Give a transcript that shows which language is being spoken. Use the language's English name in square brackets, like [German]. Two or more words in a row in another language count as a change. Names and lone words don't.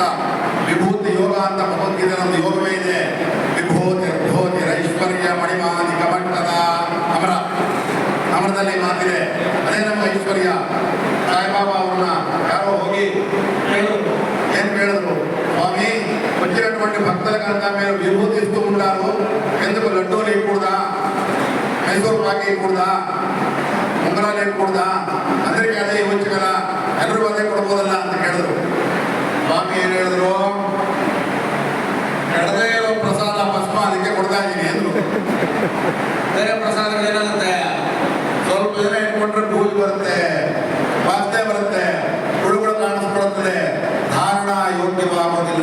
[Kannada] ವಿಭೂತಿ ಯೋಗ ಅಂತ ಭಗವದ್ಗೀತೆಯ ಒಂದು ಯೋಗವೇ ಇದೆ. ವಿಭೂತಿ ಐಶ್ವರ್ಯ ಮಣಿಮಾನಿ ಕಮಂಟದ ಅಮರದಲ್ಲಿ ಮಾತಿದೆ. ಅದೇ ನಮ್ಮ ಐಶ್ವರ್ಯ. ಸಾಯಿಬಾಬಾ ಅವ್ರನ್ನ ಯಾರೋ ಹೋಗಿ ಏನ್ ಕೇಳಿದ್ರು, ಸ್ವಾಮಿ [Telugu] వచ్చినటువంటి భక్తులకంతా మీరు విభూతి ఇస్తూ ఉంటారు, ఎందుకు లడ్డూలు ఇవ్వకూడదా, మైసూరు పాకి ఇవ్వకూడదా, ఉంగరాలు ఇవ్వకూడదా, అందరికీ అదే ఇవ్వచ్చు కదా, [Kannada] ಎಲ್ಲರೂ ಅದೇ ಕೊಡ್ಬೋದಲ್ಲ ಅಂತ ಕೇಳಿದ್ರು. ಸ್ವಾಮಿ ಏನ್ ಹೇಳಿದ್ರು, ಕೆಡದೇ ಇರೋ ಪ್ರಸಾದ ಭಸ್ಮ ಅದಕ್ಕೆ ಕೊಡ್ತಾ ಇದ್ದೀನಿ ಅಂದ್ರು. ಬೇರೆ ಪ್ರಸಾದಗಳೇನಾಗುತ್ತೆ, ಸ್ವಲ್ಪ ಜನ ಇಟ್ಕೊಂಡ್ರೆ ಧೂಳು ಬರುತ್ತೆ, ವಾಸನೆ ಬರುತ್ತೆ, ಹುಳುಗಳು ಕಾಣಿಸ್ಕೊಡುತ್ತದೆ, ಧಾರಣ ಯೋಗ್ಯವಾಗೋದಿಲ್ಲ.